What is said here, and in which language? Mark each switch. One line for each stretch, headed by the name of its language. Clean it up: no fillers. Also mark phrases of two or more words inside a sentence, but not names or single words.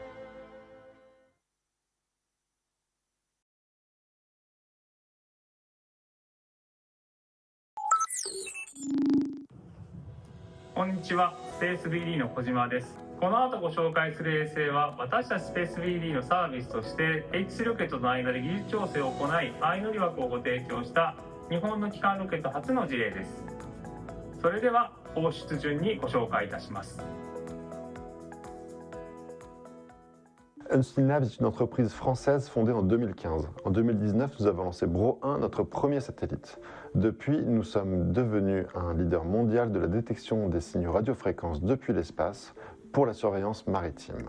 Japanese: こんにちは、スペース 3D の小島です。この後ご紹介する衛星は私たちスペース 3D のサービスとして H3 ロケットの間で技術調整を行い相乗り枠をご提供した日本の基幹ロケット初の事例です。それでは放出順にご紹介いたします。
French: Unseenlabs est une entreprise française fondée en 2015. En 2019, nous avons lancé Bro 1, notre premier satellite. Depuis, nous sommes devenus un leader mondial de la détection des signaux radiofréquences depuis l'espace pour la surveillance maritime.